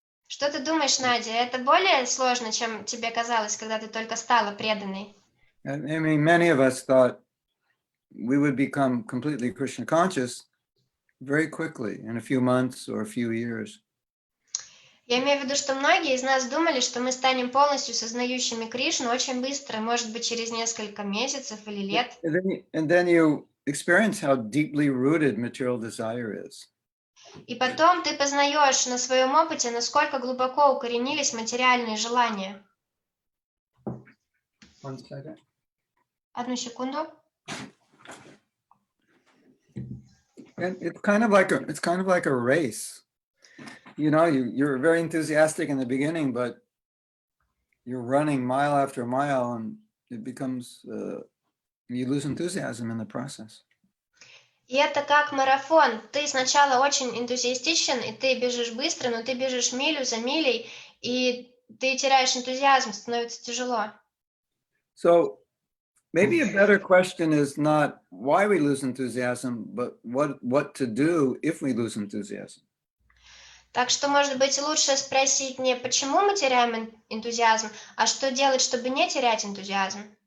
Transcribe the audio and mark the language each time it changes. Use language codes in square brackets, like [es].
[ru] Что ты думаешь, Надя? Это более сложно, чем тебе казалось, когда ты только стала преданной? [en] I mean, many of us thought we would become completely Krishna conscious very quickly, in a few months or a few years. [ru] Я имею в виду, что многие из нас думали, что мы станем полностью сознающими Кришну очень быстро, может быть, через несколько месяцев или лет. [en] And then you experience how deeply rooted material desire is. [ru] И потом ты познаешь на своем опыте, насколько глубоко укоренились материальные желания. [en] One second. [ru] Одну секунду. [en] And it's kind of like a race. You know, you're very enthusiastic in the beginning, but you're running mile after mile, and it becomes you lose enthusiasm in the process. [ru] И это как марафон. Ты сначала очень энтузиастичен, и ты бежишь быстро, но ты бежишь милю за милей, и ты теряешь энтузиазм, становится тяжело. [en] So maybe a better question is not why we lose enthusiasm, but what to do if we lose enthusiasm. [ru] Так что, может быть, лучше спросить не почему мы теряем энтузиазм, а что делать, чтобы не терять энтузиазм.